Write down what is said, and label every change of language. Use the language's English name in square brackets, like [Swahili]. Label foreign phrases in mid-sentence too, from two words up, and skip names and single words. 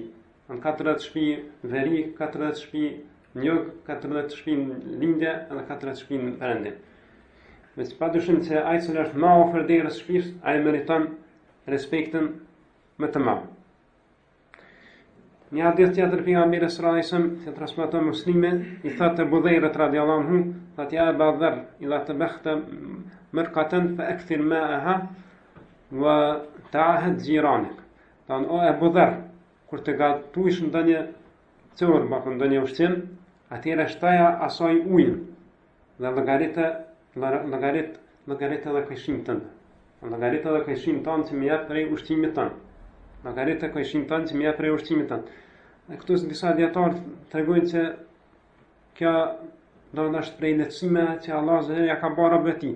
[Albanian] Në 40 shtëpi veri, 40 shtëpi njog, 40 shtëpi lindje edhe 40 shtëpi në perëndim. Veç padyshim se ai që është më afër derës shtëpisë, ai meriton respektin më të madh. Një hadith tjetër pejgamberit [Arabic] صلى الله عليه وسلم [Albanian] që transmeton Muslimi, i thotë Budhairit [Arabic] رضي الله عنه, thotë يا أبا ذر إذا طبخت مرقة فأكثر ماءها وتعاهد جيرانك. [Albanian] Tan o Abu Dharr, kur të gatuish ndonjë çorbë apo ndonjë ushqim, atëherë shtaja asaj ujin dhe llogaritë edhe kojshin tënd. Llogaritë edhe kojshin tënd që më jep prej ushqimit tënd. Llogaritë kojshin tënd që më jep prej ushqimit tënd. Dhe këtu disa dietarë tregojnë se kjo do të është prej lehtësimeve që Allah ja ka bërë beti.